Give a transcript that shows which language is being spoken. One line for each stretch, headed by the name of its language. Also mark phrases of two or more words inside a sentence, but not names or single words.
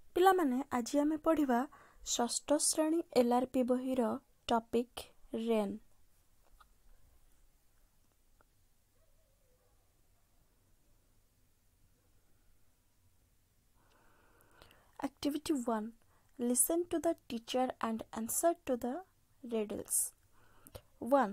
Odia: ପିଲାମାନେ ଆଜି ଆମେ ପଢ଼ିବା ଷଷ୍ଠ ଶ୍ରେଣୀ LRP ବହିର ଟପିକ ରେନ।
English: Activity 1. Listen to the teacher and answer to the riddles. 1.